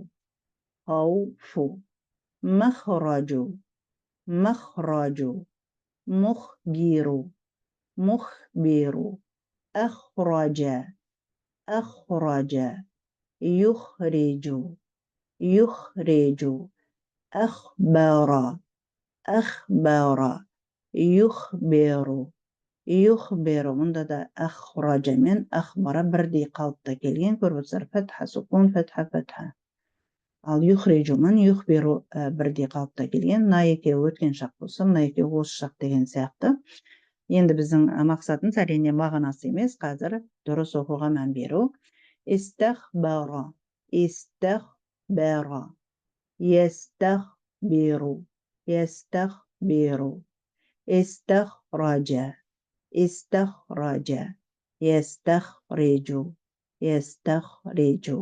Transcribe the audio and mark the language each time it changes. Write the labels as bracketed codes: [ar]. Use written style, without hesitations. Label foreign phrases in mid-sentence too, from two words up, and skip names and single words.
[ar] خوف مخرج مخرج مخبر مخبر أخرج أخرج يخرج يخرج أخبر أخبر يخبر يخبر [kk] мұнда да أخرج мен أخبر бірдей қалыпта келген. Көріп отырсыздар, фатха сукун, фатха фатха. Ал يخرج мен يخبر бірдей қалыпта келген. Мына екеуі өткен шақ болса, мына екеуі осы шақ деген сияқты. Енді біздің мақсатымыз әрине мағынасы емес, қазір дұрыс оқуға мән беру. [ar] استخبر استخبر يستخبر يستخبر استخرج استخرج يستخرج يستخرج.